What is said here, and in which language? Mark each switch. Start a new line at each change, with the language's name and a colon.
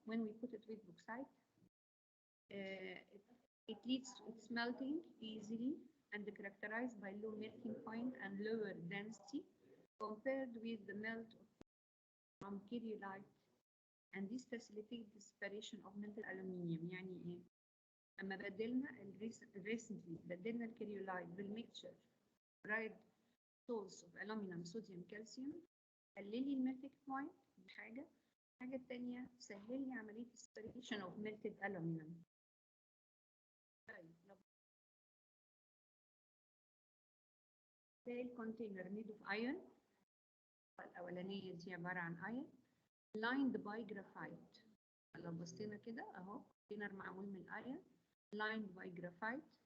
English: When we put it with bauxite, it leads to its melting easily and characterized by low melting point and lower density compared with the melt from carriolite, and this facilitates the separation of melted aluminium.
Arabic: يعني ايه؟ اما بدلنا recently بدلنا الكاريولايت بالميكشر رايد
English: source of aluminum, sodium, calcium،
Arabic: قلل لي الميلتنج بوينت. دي حاجه. الحاجه الثانيه سهل لي عمليه
English: separation of melted aluminum.
Arabic: طيب ده الكونتينر
English: made of iron.
Arabic: الاولانيه دي عباره عن
English: iron lined by graphite.
Arabic: لو بصينا كده اهو كونتينر معمول من الايرون
English: lined by graphite.